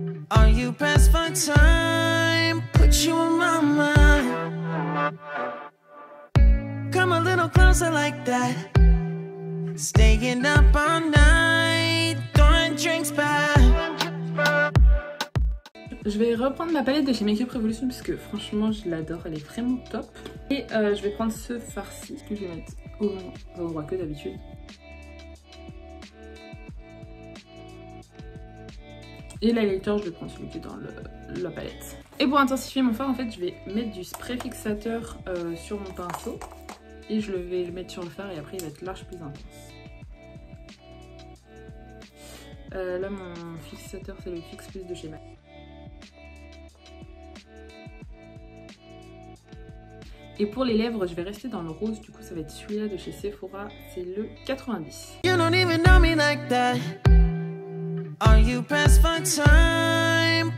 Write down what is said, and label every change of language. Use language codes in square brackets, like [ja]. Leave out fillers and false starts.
[en] Are you pressed for time? Put you on my mind. Come a little closer like that. Staying up all night, throwing drinks back. [fr] Je vais reprendre ma palette de chez Makeup Revolution parce que franchement je l'adore, elle est vraiment top. Et je vais prendre ce fard-ci que je vais mettre au même endroit que d'habitude. Et l'highlighter, je vais prendre celui qui est dans la palette. Et pour intensifier mon fard, en fait, je vais mettre du spray fixateur sur mon pinceau. Et je vais le mettre sur le fard et après il va être large plus intense. Là mon fixateur c'est le Fix Plus de chez MAC. Et pour les lèvres je vais rester dans le rose, du coup ça va être celui-là de chez Sephora, c'est le 90. [en] You don't even know me like that. Are you pressed for time?